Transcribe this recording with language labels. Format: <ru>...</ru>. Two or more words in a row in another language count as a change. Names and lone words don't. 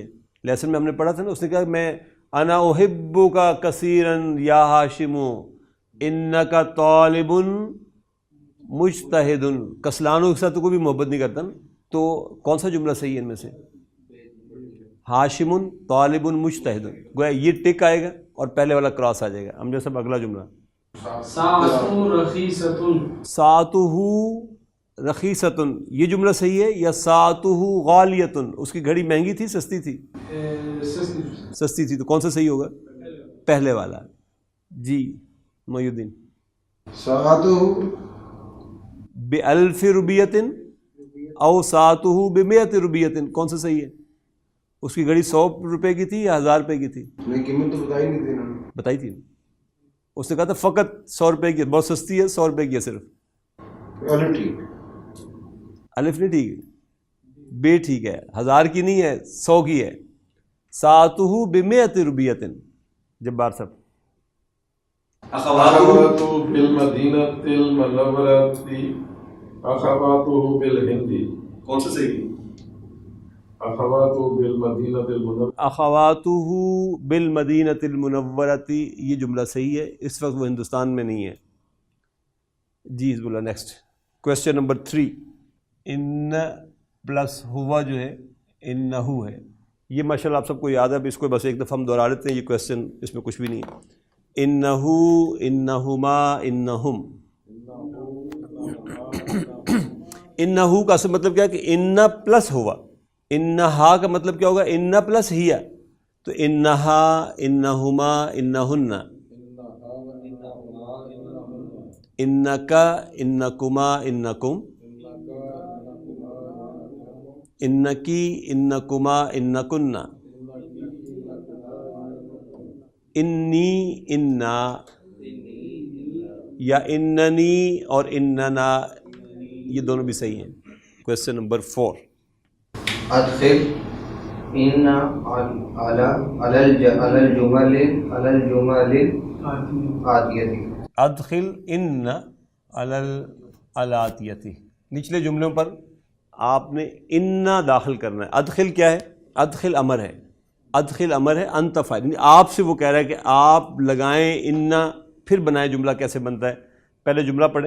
<ur>لیسن میں ہم نے پڑھا تھا نا، اس نے کہا میں</ur> <ar>انا احبک کثیرا یا ہاشم انک طالب مجتہد.</ar> <ur>کسلانوں کے ساتھ تو کوئی بھی محبت نہیں کرتا نا، تو کون سا جملہ صحیح ہے ان میں سے؟</ur> <ar>ہاشم طالب مجتہد.</ar> <ur>گویا یہ ٹک آئے گا اور پہلے والا کراس آ جائے گا. ہم جیسا اگلا جملہ</ur> <ar>ساعتہ رخیصۃ. ساعتہ رخیصۃ</ar> <ur>یہ جملہ صحیح ہے یا</ur> <ar>ساعتہ غالیۃ؟</ar> <ur>اس کی گھڑی مہنگی تھی سستی تھی؟ سستی تھی. تو کون سا صحیح ہوگا؟ پہلے والا. جی محی الدین.</ur> <ar>ساعتہ بألف روبیۃ او ساعتہ بمئۃ روبیۃ،</ar> <ur>کون سا صحیح ہے؟ اس کی گھڑی 100 روپے کی تھی یا 1000 روپے کی تھی؟ نہیں قیمت تو بتائی نہیں تھی انہوں نے. بتائی تھی. اس نے کہا تھا فقط 100 روپے کی، بہت سستی ہے 100 روپے کی ہے صرف. الف ٹھیک، الف نہیں ٹھیک ہے، بے ٹھیک ہے، 1000 کی نہیں ہے 100 کی ہے.</ur> <ar>ساعتہ بمئۃ روبیۃ.</ar> <ur>جبار صاحب.</ur> <ar>اخواتہ بالمدینۃ المنورۃ اخواتہ بالہند.</ar> <ur>کون سا صحیح؟</ur> <ar>اخواتہ بالمدینۃ المنورۃ. اخواتہ بالمدینۃ المنورۃ</ar> <ur>یہ جملہ صحیح ہے. اس وقت وہ ہندوستان میں نہیں ہے.</ur> <en>جی حزب اللہ. next question number 3.</en> <ur>ان پلس ہوا جو ہے انہو ہے. یہ ماشاء اللہ آپ سب کو یاد ہے، اب اس کو بس ایک دفعہ ہم دہرا لیتے ہیں. یہ کویسچن اس میں کچھ بھی نہیں ہے.</ur> <ar>انہو انہما انہم.</ar> <ur>انہو کا اصل مطلب کیا ہے کہ ان پلس ہوا. انہا کا مطلب کیا ہوگا؟ ان پلس ہیا. تو</ur> <ar>انہا انہما انہن. انکا انکما انکم. انکی انکما انکن.</ar> <ur>انی انا یا اننی اور اننا یہ دونوں بھی صحیح ہیں.</ur> <en>question number 4.</en> <ar>ادخل ان علی الجمل آتیتی. ادخل ان علی الاتیتی.</ar> <ur>نچلے جملوں پر آپ نے انا داخل کرنا ہے. ادخل کیا ہے؟ ادخل امر ہے. ادخل امر ہے. انت فاعل، یعنی آپ سے وہ کہہ رہا ہے کہ آپ لگائیں انا پھر بنائیں. جملہ کیسے بنتا ہے؟ پہلے جملہ پڑھیں.</ur>